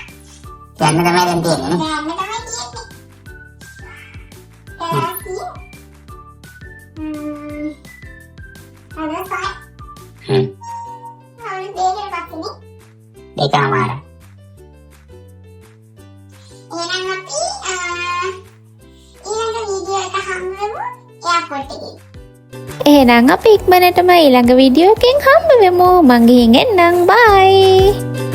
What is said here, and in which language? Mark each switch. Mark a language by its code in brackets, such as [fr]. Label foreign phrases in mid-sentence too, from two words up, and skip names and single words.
[id] Jangan nama ganti ini. Jangan nama ganti ini. Terus ada apa? Di kamar. [si] එහෙනම් අපි ඊළඟ වීඩියෝ එක හම්බෙමු එයාපෝට් එකේ. එහෙනම් අපි ඉක්මනටම ඊළඟ වීඩියෝ එකෙන් හම්බ වෙමු. මං ගිහින් එන්නම්. බයි.